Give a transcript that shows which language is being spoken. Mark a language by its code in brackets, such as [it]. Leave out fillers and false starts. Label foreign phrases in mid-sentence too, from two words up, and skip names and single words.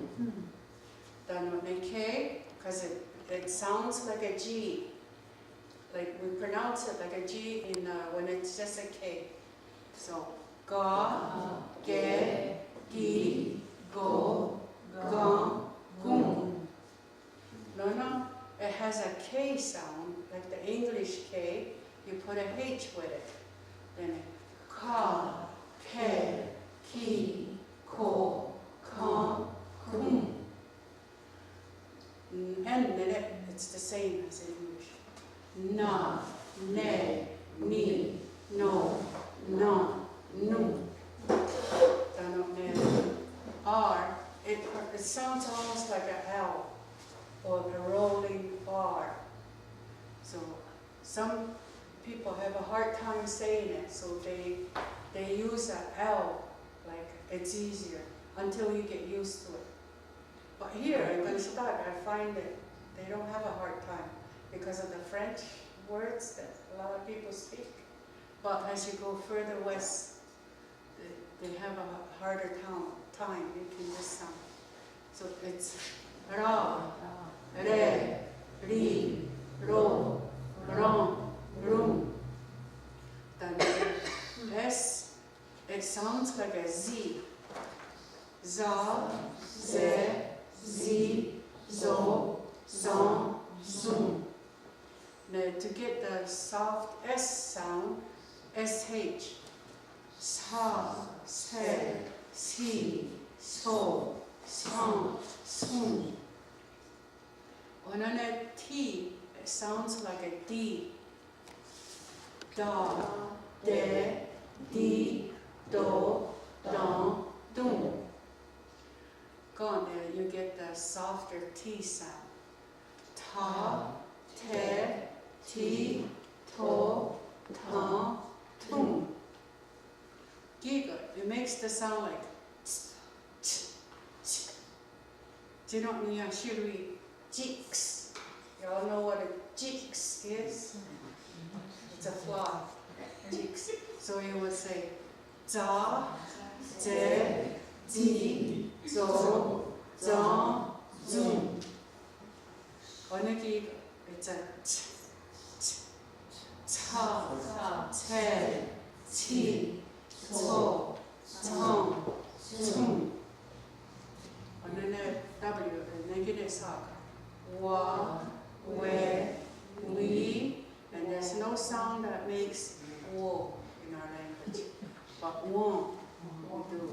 [en] Then when K, because it sounds like a G, like we pronounce it like a G in when it's just a K. So ga, ge, gi, go, gum, gum. No, it has a K sound, like the English K. You put a H with it. Then ka, ke, ki, ko, kam, kum. And then it's the same as in English. Na, ne, ni, no, na, nu. R, it sounds almost like an L or a rolling R. So some people have a hard time saying it, so they use an L, like it's easier until you get used to it. But here in Gunstad, I find that they don't have a hard time because of the French words that a lot of people speak. But as you go further west, they have a harder time making this sound. So it's ra, re, ri, ro, ron, rum. Then S, it sounds like a Z. Za, ze, zi, zo, zon, zoom. Now to get the soft S sound, SH. Sa, se, si, so, son, sum. On a T, it sounds like a D. Da, de, di, do, don, dum. Go on there, you get the softer T sound. Ta, te, ti, to, ta, tum. Giga, it makes the sound like tsk, tsk, tsk. Do you know what I mean? Shirui, jiks. Y'all know what a jiks is? It's a fly. Jiks. So you would say za, ze, zi, zo, zon, zoom. On a giga, it's a t, t, ta, te, ti, to, tom, tum. On a W, a negative sock. Wa, we, we, and there's no sound that makes wo in our language, but won, we do.